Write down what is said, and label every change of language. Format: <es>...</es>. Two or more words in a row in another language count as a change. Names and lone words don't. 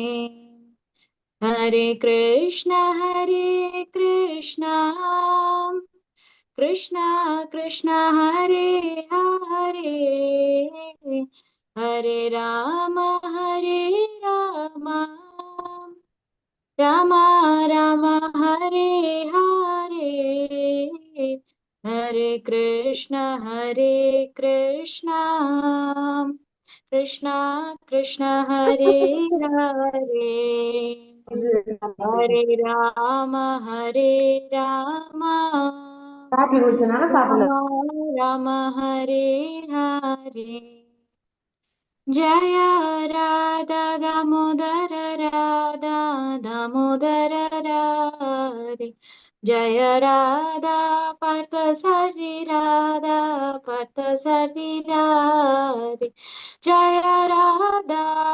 <sa>हरे कृष्ण कृष्ण कृष्ण हरे हरे हरे राम राम राम हरे हरे हरे कृष्ण कृष्ण कृष्ण हरे हरे हरे राम</sa> <ta>காபி குடிச்சனால சாப்பிடல.</ta> <sa>राम राम हरे हरे जय राधा दामोदर राधे जय राधा पार्थ सारी राधे जय राधा</sa>